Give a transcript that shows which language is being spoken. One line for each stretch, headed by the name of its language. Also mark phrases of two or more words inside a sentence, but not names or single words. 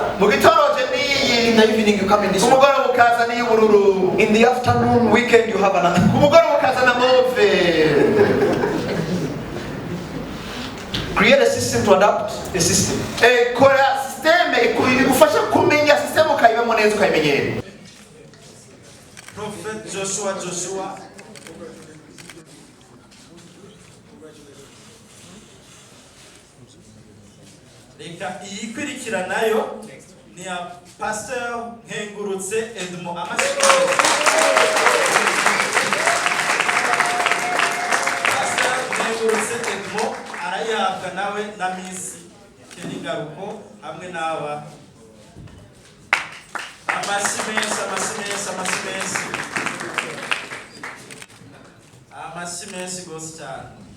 English: In the evening you come in this one. In the afternoon, weekend you have another. Create a system to adapt a system. Prophet Joshua.
Rundi: Reka iyikurikira nayo ni ya Pastor Nkengurutse Edmo Pastor Nkengurutse Edmo arayahabwa nawe na Miss Kenigaruko hamwe n'aba amasimesi cyane.